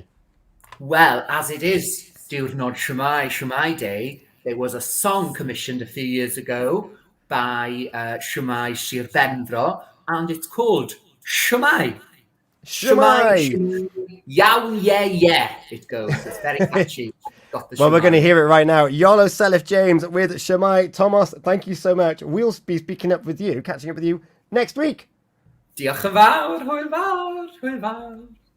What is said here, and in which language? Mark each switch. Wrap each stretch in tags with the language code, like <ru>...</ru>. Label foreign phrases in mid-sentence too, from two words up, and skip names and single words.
<en>Well, as it is diwrnod Shwmae Day, there was a song commissioned a few years ago by Shwmae Sir Benfro, and it's called Shwmae. Shwmae! Yawn, yeah, it goes. It's very catchy. Got the Well, we're Shwmae. going to hear it right now. Yolo Selif James with Shwmae. Tomos, thank you so much. We'll be catching up with you next week.</en> <cy>Diolch yn fawr, hwyl fawr, hwyl fawr.</cy>